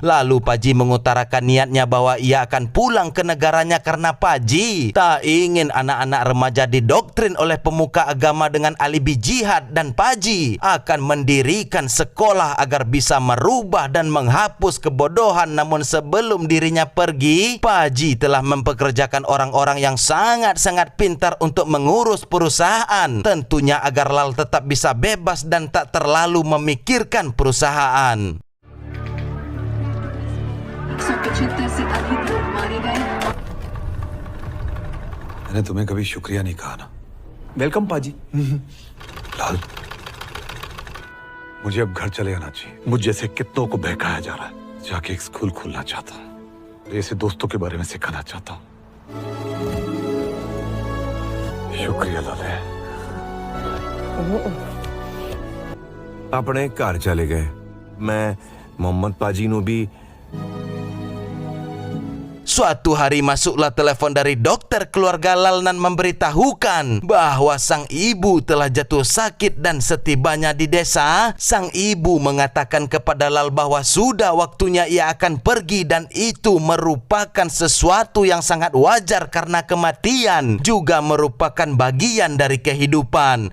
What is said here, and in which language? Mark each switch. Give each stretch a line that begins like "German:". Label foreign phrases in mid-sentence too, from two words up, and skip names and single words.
Indonesian: Lalu Paji mengutarakan niatnya bahwa ia akan pulang ke negaranya karena Paji tak ingin anak-anak remaja didoktrin oleh pemuka agama dengan alibi jihad, dan Paji akan mendirikan sekolah agar bisa merubah dan menghapus kebodohan. Namun sebelum dirinya pergi, Paji telah mempekerjakan orang-orang yang sangat-sangat pintar untuk mengurus perusahaan, tentunya agar Lal tetap bisa bebas dan tak terlalu memikirkan perusahaan.
Hindi: मैंने तुम्हें कभी शुक्रिया नहीं कहा ना। वेलकम पाजी। लाल, मुझे अब घर चले आना चाहिए। मुझ जैसे कितनों को बहकाया जा रहा है। जाके एक स्कूल खोलना चाहता हूँ, ऐसे दोस्तों के बारे में सिखाना चाहता हूँ। शुक्रिया लाले। अपने घर चले गए। मैं मोहम्मद पाजी नु भी
Indonesian: Suatu hari masuklah telepon dari dokter keluarga Lal dan memberitahukan bahwa sang ibu telah jatuh sakit, dan setibanya di desa, sang ibu mengatakan kepada Lal bahwa sudah waktunya ia akan pergi, dan itu merupakan sesuatu yang sangat wajar karena kematian juga merupakan bagian dari kehidupan.